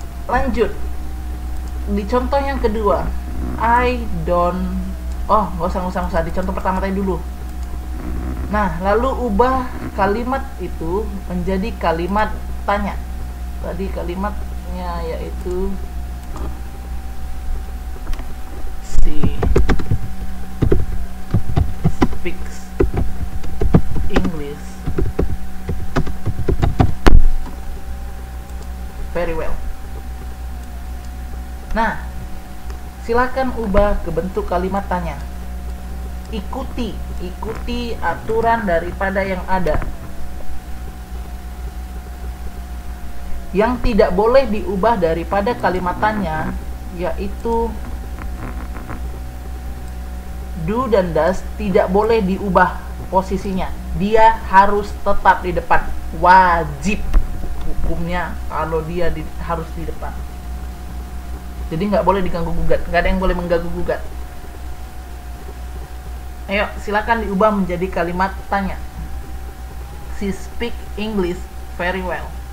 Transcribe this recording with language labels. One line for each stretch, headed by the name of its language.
Indonesian: Lanjut di contoh yang kedua,
English: I don't.
Indonesian: Oh, nggak usah di contoh pertama tadi dulu. Nah, lalu ubah kalimat itu menjadi kalimat tanya. Tadi kalimatnya yaitu
English: she speaks English very well.
Indonesian: Nah, silakan ubah ke bentuk kalimat tanya. Ikuti aturan daripada yang ada. Yang tidak boleh diubah daripada kalimat tanya yaitu do dan does tidak boleh diubah posisinya. Dia harus tetap di depan. Wajib hukumnya kalau dia harus di depan. Jadi nggak boleh diganggu gugat, nggak ada yang boleh mengganggu gugat. Ayo, silakan diubah menjadi kalimat tanya.
English: She speak English very well.